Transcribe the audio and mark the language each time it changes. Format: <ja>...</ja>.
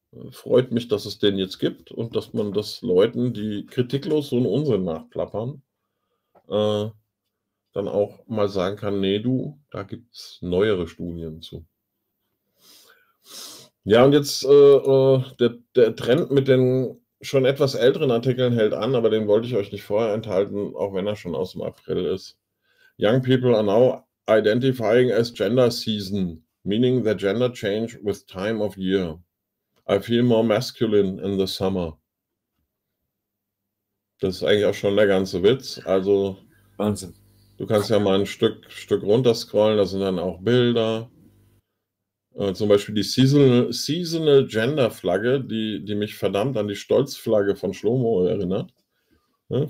<de>Freut mich, dass es den jetzt gibt und dass man das Leuten, die kritiklos so einen Unsinn nachplappern, dann auch mal sagen kann, nee, du, da gibt es neuere Studien zu. Ja, und jetzt der Trend mit den schon etwas älteren Artikeln hält an, aber den wollte ich euch nicht vorher enthalten, auch wenn er schon aus dem April ist.</de> <en>Young people are now identifying as gender season, meaning the gender change with time of year. I feel more masculine in the summer.</en> <de>Das ist eigentlich auch schon der ganze Witz. Also, Wahnsinn. du kannst ja mal ein Stück runterscrollen, da sind dann auch Bilder. Zum Beispiel die Seasonal Gender Flagge, die mich verdammt an die Stolzflagge von Schlomo erinnert. Ne?</de>